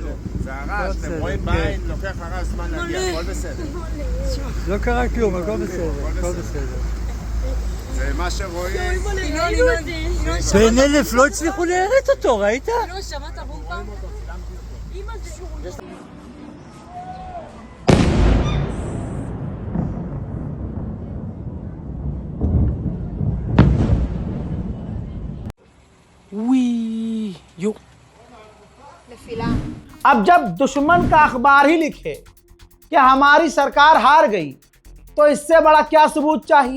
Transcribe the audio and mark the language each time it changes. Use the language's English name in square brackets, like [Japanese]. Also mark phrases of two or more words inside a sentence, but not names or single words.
[Hebrew] זה הרעש, אתם רואים בעין, לוקח הרעש זמן להגיע, הכל בסדר. לא קרה כלום, הכל בסדר, הכל בסדר. זה מה שרואים. בן אלף לא הצליחו להראות אותו, ראית? לא, שמעת בומבה? אמא זה... [Hindi] अब जब दुश्मन का अखबार ही लिखे कि हमारी सरकार हार गई तो इससे बड़ा क्या सबूत चाहिए।